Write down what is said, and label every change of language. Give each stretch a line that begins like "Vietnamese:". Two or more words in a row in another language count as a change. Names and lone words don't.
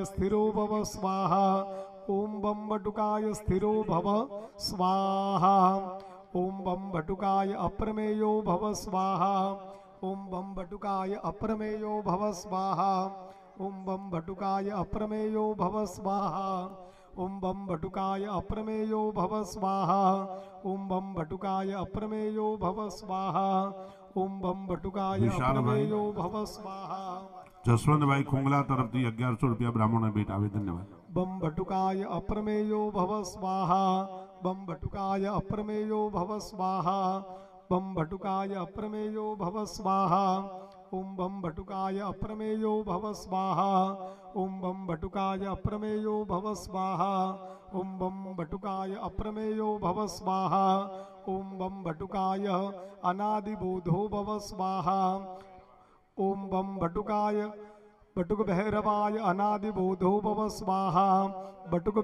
Sanskrit: स्थिरो भव स्वाहा ओम बम भटुकाय स्थिरो भव स्वाहा ओम बम भटुकाय अप्रमेयो भव स्वाहा ओम बम भटुकाय अप्रमेयो भव स्वाहा ओम बम भटुकाय अप्रमेयो भव स्वाहा ओम बम भटुकाय अप्रमेयो भव स्वाहा ओम बम भटुकाय अप्रमेयो भव स्वाहा ओम बम भटुकाय अप्रमेयो भव स्वाहा
Gujarati: જસવંતભાઈ ખુંગલા તરફથી 1100 રૂપિયા બ્રાહ્મણોને ભેટ આવે ધન્યવાદ
Sanskrit: बम भटुकाय अप्रमेयो भव स्वाहा बम भटुकाय अप्रमेयो भव स्वाहा बम भटुकाय अप्रमेयो भव स्वाहा ओम बम भटुकाय अप्रमेयो भव स्वाहा ओम बम भटुकाय अप्रमेयो भव स्वाहा ओम बम भटुकाय अप्रमेयो भव स्वाहा ओम बम भटुकाय अनादिबोधो भव स्वाहा ओम बम बटुकाय बटुक भैरवाय अनादिबोधो भव स्वाहा बटुक